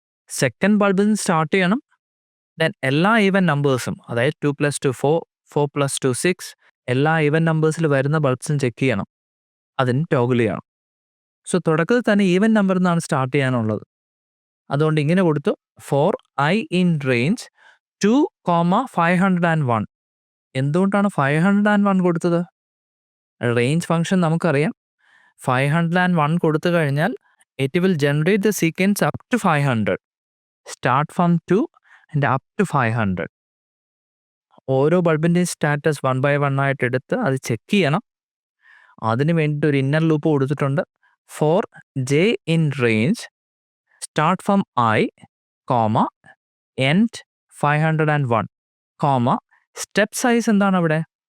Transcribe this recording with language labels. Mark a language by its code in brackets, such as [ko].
[ml] Second ബൾബിൽ നിന്ന് start ചെയ്യണം. Then എല്ലാ ഈവൻ നമ്പേഴ്സും, അതായത് 2 + 2 4, 4 + 2 6, എല്ലാ ഈവൻ നമ്പേഴ്സിൽ വരുന്ന ബൾബ്സും ചെക്ക് ചെയ്യണം. അതിന് ടോഗിൾ ചെയ്യണം. സോ തുടക്കത്തിൽ തന്നെ ഈവൻ നമ്പറിൽ നിന്നാണ് സ്റ്റാർട്ട് ചെയ്യാനുള്ളത്. അതുകൊണ്ട് ഇങ്ങനെ കൊടുത്തു, ഫോർ I in range 2, 501. എന്തുകൊണ്ടാണ് 501 കൊടുത്തത്? റേഞ്ച് ഫംഗ്ഷൻ നമുക്കറിയാം. 501 കൊടുത്തു കഴിഞ്ഞാൽ [en] it will generate the sequence up to 500. Start from 2 and up to 500. [ml] ഓരോ ബൾബിൻ്റെയും സ്റ്റാറ്റസ് 1 by 1 ആയിട്ട് എടുത്ത് അത് ചെക്ക് ചെയ്യണം. അതിന് വേണ്ടിയിട്ട് ഒരു ഇന്നർ ലൂപ്പ് കൊടുത്തിട്ടുണ്ട്. Four J in range start from I, end 501, step size എന്താണ് അവിടെ?